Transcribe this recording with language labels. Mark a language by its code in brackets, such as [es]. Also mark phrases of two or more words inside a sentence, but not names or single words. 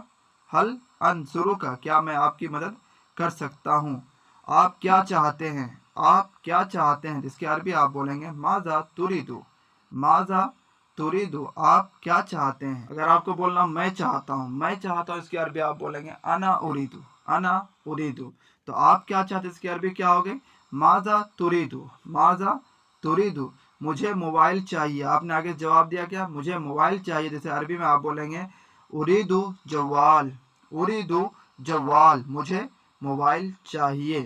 [ar] هل أنصرك, [hi] क्या मैं आपकी मदद कर सकता हूँ। आप क्या चाहते हैं? आप क्या चाहते हैं, जिसकी अरबी आप बोलेंगे [ar] ماذا تريد. ماذا تريد, [hi] आप क्या चाहते हैं। अगर आपको बोलना मैं चाहता हूँ, मैं चाहता हूँ, इसकी अरबी आप बोलेंगे [ar] أنا أريد. أنا أريد. [hi] तो आप क्या चाहते हैं, इसकी अरबी क्या होगी? [ar] ماذا تريد. ماذا تريد, [hi] मुझे मोबाइल चाहिए। आपने आगे जवाब दिया क्या, मुझे मोबाइल चाहिए। जैसे अरबी में आप बोलेंगे [ar] أريد جوال، أريد جوال, [hi] मुझे मोबाइल चाहिए।